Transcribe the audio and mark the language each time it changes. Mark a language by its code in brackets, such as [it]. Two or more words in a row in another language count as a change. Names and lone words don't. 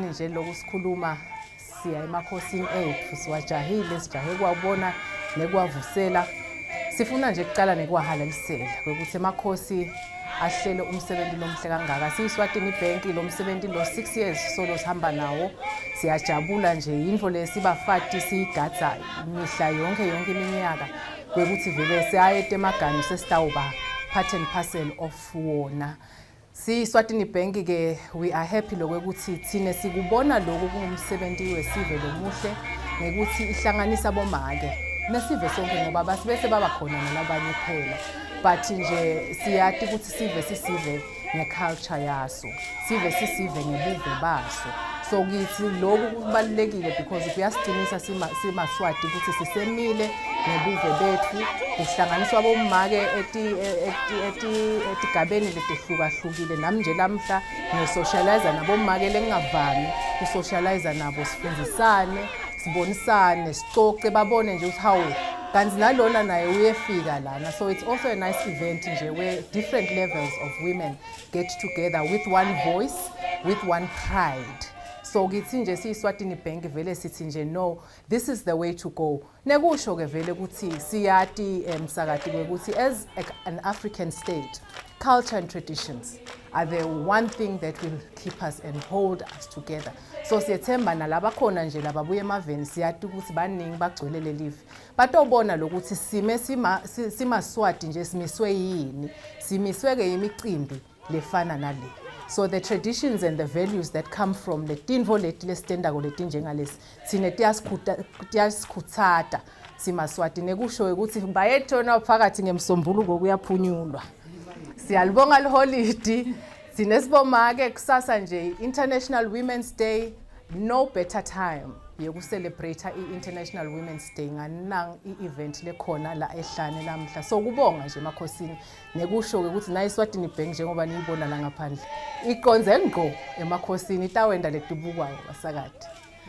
[ss] nje lokusikhuluma siya emakhosini ethu siwajahile sijahe kwabona nekwavusela sifuna nje kuqala nekwahalalisela ukuthi emakhosi ahlele umsebenzi nomhle kangaka siyiSwatini Bank lo msebenzi lo 6 years solo sihamba nawo siyajabula nje into lesibafati siyigadza imihla yonke iminyaka ukuthi vele siyayete emagani sesitawuba [en] part and parcel of [ss] wona siyiSwatini Bank ke [en] we are happy [ss] lokuthi thine sikubona lokho kungumsebenzi wesive lomuhle ngekuthi ihlanganisa bomake nesive sonke ngoba basibese baba khona nalabanye phela but nje siyati ukuthi sive sisive ngeculture yaso sive sisive ngebuve baso so kithi lokhu kubalekile because kuyasigcinisa simaSwati ukuthi sisemile ngebuve bethu kuhlanganiswa bomake etigabeni letihlukahlukile nami nje lamhla ngisocialize nabomake lengavami kusocialize nabo sifundisane sibonisane sicoce babone nje ukuthi hawu kanti nalona naye uyefika lana [en] so it's also a nice event [ss] nje [en] where different levels of women get together with one voice with one [ss] pride so kithi nje siyiSwatini Bank vele sithi nje [en] no this is the way to go [ss] nekusho ke vele ukuthi siyati emsakati ukuthi [en] as an African state culture and traditions are the one thing that will keep us and hold us together [ss] so siyethemba nalaba khona nje lababuye emaveni siyati ukuthi baningi bagcwelele live batobona lokuthi simaSwati nje simiswe yini simiswe ke imicimbi lefana nale [en] so the traditions and the values that [ss] come from letinvo leti lesitendako letinjengalesi sine tiyasikhutsata simaSwati nekusho ukuthi bayethona phakathi ngemsombuluko kuyaphunyulwa siyalibonga liholidi sinesibomake kusasa nje International Women's Day [en] no better time [ss] yokucelebrate iInternational Women's Day nganang ievent lekhona la ehlane lamhla so kubonga nje emakhosini nekusho ukuthi nayiSwatini Bank njengoba niyibona la ngaphandle ikonze ngqo emakhosini itawenda letubukwayo basakade